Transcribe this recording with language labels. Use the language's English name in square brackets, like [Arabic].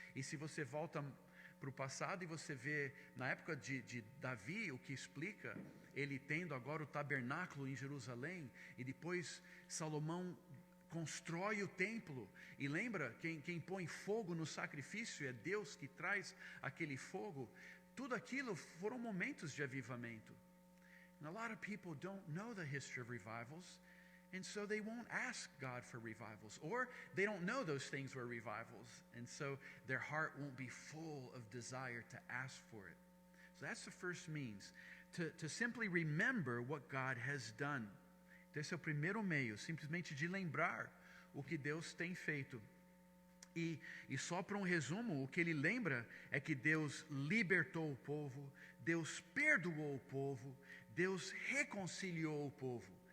[Portuguese] E se você volta para o passado e você vê na época de Davi, o que explica ele tendo agora o tabernáculo em Jerusalém, e depois Salomão constrói o templo, e lembra, quem põe fogo no sacrifício é Deus que traz aquele fogo. Tudo aquilo foram momentos de avivamento. [English] And a lot of people don't know the history of revivals, and so they won't ask God for revivals, or they don't know those things were revivals, and so their heart won't be full of desire to ask for it. So that's the first means, to simply remember what God has done. [Portuguese] Então esse é o primeiro meio, simplesmente de lembrar o que Deus tem feito. E só para um resumo, o que ele lembra é que Deus libertou o povo, Deus perdoou o povo, Deus reconciliou o povo.